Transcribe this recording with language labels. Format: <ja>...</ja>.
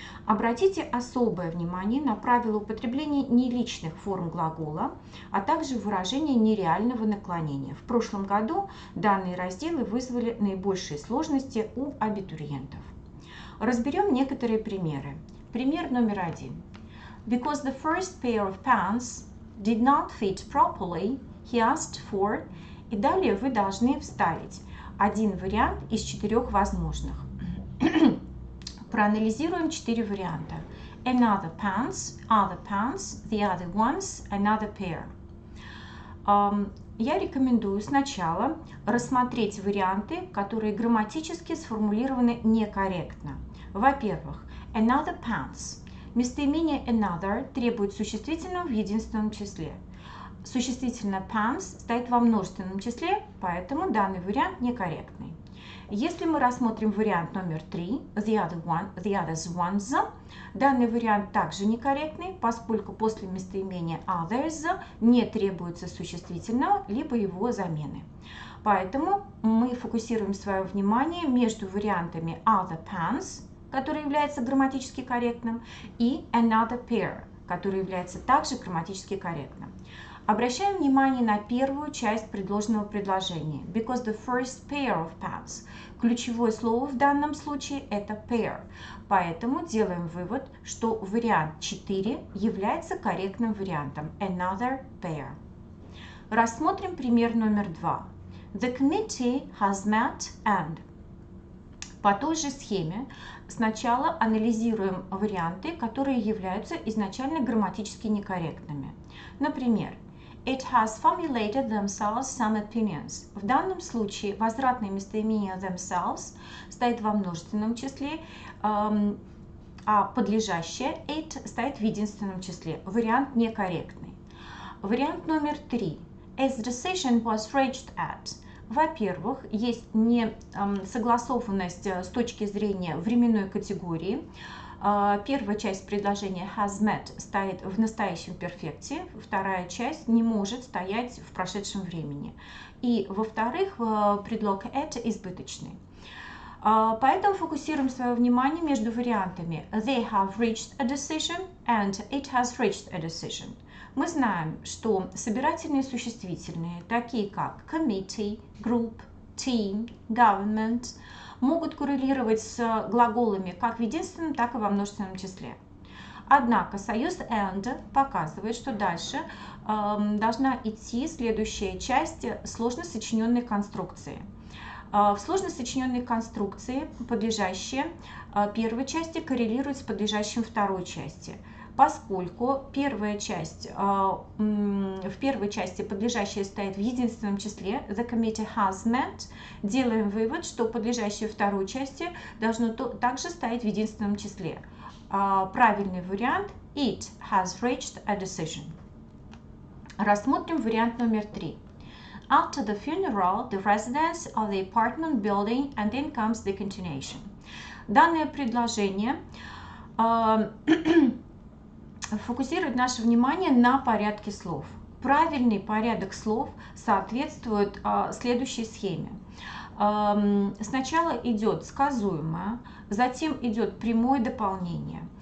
<ru>Обратите особое внимание на правила употребления неличных форм глагола, а также выражения нереального наклонения. В прошлом году данные разделы вызвали наибольшие сложности у абитуриентов. Разберем некоторые примеры. Пример номер 1.</ru> <en>Because the first pair of pants did not fit properly, he asked for.</en> <ru>И далее вы должны вставить один вариант из 4 возможных. Проанализируем 4 варианта.</ru> <en>Another pants, other pants, the other ones, another pair.</en> <ru>Я рекомендую сначала рассмотреть варианты, которые грамматически сформулированы некорректно. Во-первых,</ru> <en>another pants.</en> <ru>Местоимение another требует существительного в единственном числе. Существительное pants стоит во множественном числе, поэтому данный вариант некорректный. Если мы рассмотрим вариант номер 3,</ru> <en>the others ones,</en> <ru>данный вариант также некорректный, поскольку после местоимения others не требуется существительного, либо его замены. Поэтому мы фокусируем свое внимание между вариантами</ru> <en>other pants,</en> <ru>который является грамматически корректным, и</ru> <en>another pair,</en> <ru>который является также грамматически корректным. Обращаем внимание на первую часть предложенного предложения.</ru> <en>Because the first pair of pants.</en> <ru>Ключевое слово в данном случае это pair. Поэтому делаем вывод, что вариант 4 является корректным вариантом.</ru> <en>Another pair.</en> <ru>Рассмотрим пример номер 2.</ru> <en>The committee has met and.</en> <ru>По той же схеме сначала анализируем варианты, которые являются изначально грамматически некорректными. Например,</ru> <en>It has formulated themselves some opinions.</en> <ru>В данном случае возвратное местоимение themselves стоит во множественном числе, а подлежащее it стоит в единственном числе. Вариант некорректный. Вариант номер 3.</ru> <en>As decision was reached at.</en> <ru>Во-первых, есть несогласованность с точки зрения временной категории. Первая часть предложения</ru> <en>has met</en> <ru>стоит в настоящем перфекте, вторая часть не может стоять в прошедшем времени. И, во-вторых, предлог at избыточный. Поэтому фокусируем свое внимание между вариантами</ru> <en>they have reached a decision</en> <ru>and it has reached a decision. Мы знаем, что собирательные существительные, такие как committee, group, team, government, могут коррелировать с глаголами как в единственном, так и во множественном числе. Однако союз and показывает, что дальше должна идти следующая часть сложно сочиненной конструкции. В сложно сочиненной конструкции подлежащее первой части коррелирует с подлежащим второй части. Поскольку в первой части подлежащее стоит в единственном числе,</ru> <en>the committee has met,</en> <ru>делаем вывод, что подлежащее второй части должно также стоять в единственном числе. Правильный вариант</ru> <en>it has reached a decision.</en> <ru>Рассмотрим вариант номер 3.</ru> <en>After the funeral, the residents of the apartment building, and then comes the continuation.</en> <ru>Данное предложение фокусирует наше внимание на порядке слов. Правильный порядок слов соответствует следующей схеме. Сначала идет сказуемое, затем идет прямое дополнение.</ru>